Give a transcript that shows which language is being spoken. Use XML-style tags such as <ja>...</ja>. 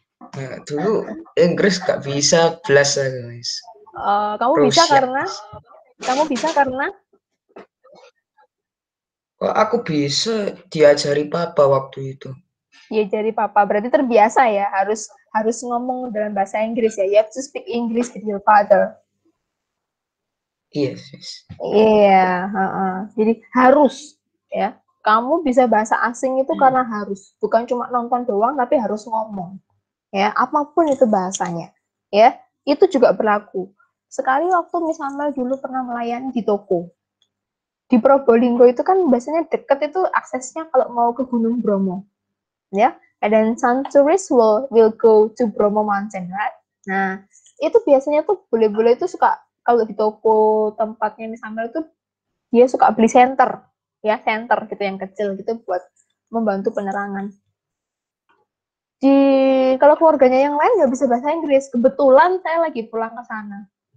<id>Nah, dulu Inggris gak bisa belas aku, Miss. Kamu bisa karena? Kok aku bisa diajari papa waktu itu? Ya jadi papa, berarti terbiasa ya, harus ngomong dalam bahasa Inggris ya.</id> <en>You have to speak English with your father. Yes, yes.</en> <id>Iya, jadi harus ya. Kamu bisa bahasa asing itu karena harus, bukan cuma nonton doang, tapi harus ngomong. Ya, apapun itu bahasanya. Ya, itu juga berlaku. Sekali waktu misalnya dulu pernah melayani di toko. Di Probolinggo itu kan biasanya deket itu aksesnya kalau mau ke Gunung Bromo.</id> <en>Ya, and then some tourists will go to Bromo Mountain, right?</en> <id>Nah, itu biasanya tuh bule-bule itu suka kalau di toko tempatnya misalnya itu dia suka beli senter, ya senter gitu yang kecil gitu buat membantu penerangan. Kalau keluarganya yang lain nggak bisa bahasa Inggris, kebetulan saya lagi pulang ke sana.</id>